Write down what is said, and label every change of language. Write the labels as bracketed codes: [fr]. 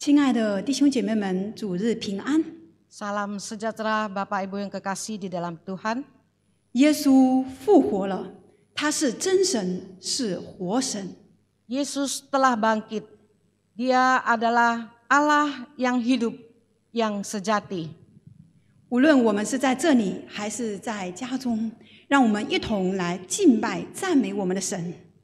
[zh] 爱的弟兄姐妹们，主日平安。 [id] Salam sejahtera Bapak Ibu yang kekasih di dalam Tuhan. [zh] 耶稣复活了，他是真神，是活神。 [id] Yesus telah bangkit. Dia adalah Allah yang hidup, yang sejati. [zh] 无论我们是在这里还是在家中，让我们一同来敬拜、赞美我们的神。